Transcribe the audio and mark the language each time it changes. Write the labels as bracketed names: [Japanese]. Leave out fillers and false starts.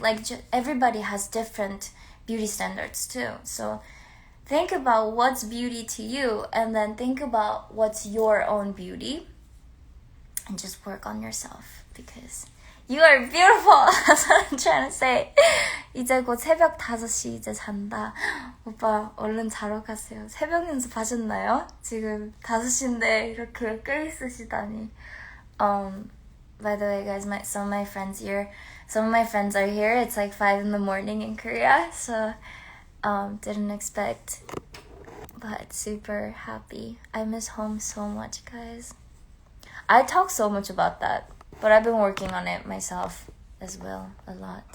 [English] Like, everybody has different beauty standards too. So think about what's beauty to you, and then think about what's your own beauty, and just work on yourself, because you are beautiful. That's what I'm trying to say. [Korean] 이제 곧 새벽 5시 이제 잔다. 오빠 얼른 자러 가세요. 새벽 연습 하셨나요? 지금 5시인데 이렇게 꽤 있으시다니. [English] By the way, guys, some of my friends are here. It's like 5 in the morning in Korea, so didn't expect, but super happy. I miss home so much, guys. I talk so much about that, but I've been working on it myself as well a lot.